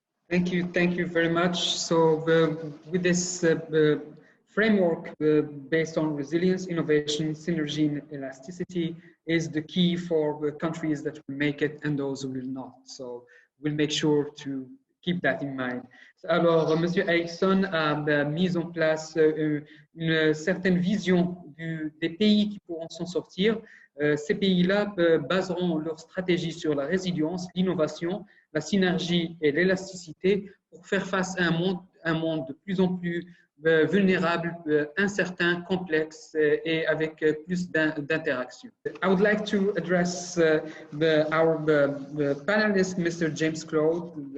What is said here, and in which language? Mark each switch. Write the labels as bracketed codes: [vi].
[en] Thank you very much. So with this framework based on resilience, innovation, synergy, and elasticity is the key for the countries that will make it and those who will not. So we'll make sure to keep that in mind. [fr] Alors, Monsieur Erickson a mis en place une certaine vision des pays qui pourront s'en sortir. Ces pays-là baseront leur stratégie sur la résilience, l'innovation, la synergie et l'élasticité pour faire face à un monde de plus en plus vulnérable, incertain, complexe et avec plus d'interactions. [en] I would like to address our panelist, Mr. James Claude.